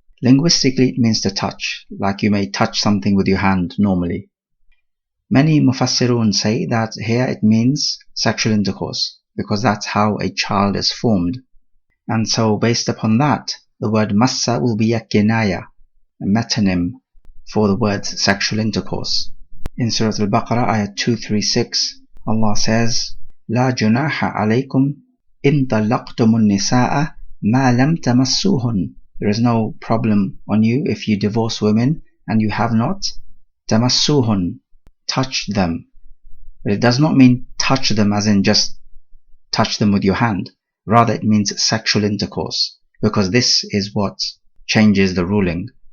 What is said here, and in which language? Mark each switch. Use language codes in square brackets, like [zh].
[en] Linguistically, it means to touch, like you may touch something with your hand normally. Many mufassirun say that here it means sexual intercourse, because that's how a child is formed. And so based upon that, the word massa will be a kinaya, a metonym for the word sexual intercourse. In Surah Al-Baqarah, ayah 236, Allah says, [ar] لا جناح عليكم إن طلقتم النساء ما لم تمسوهن. [en] There is no problem on you if you divorce women and you have not tamassuhun, touched them. But it does not mean touch them as in just touch them with your hand. Rather it means sexual intercourse, because this is what changes the ruling.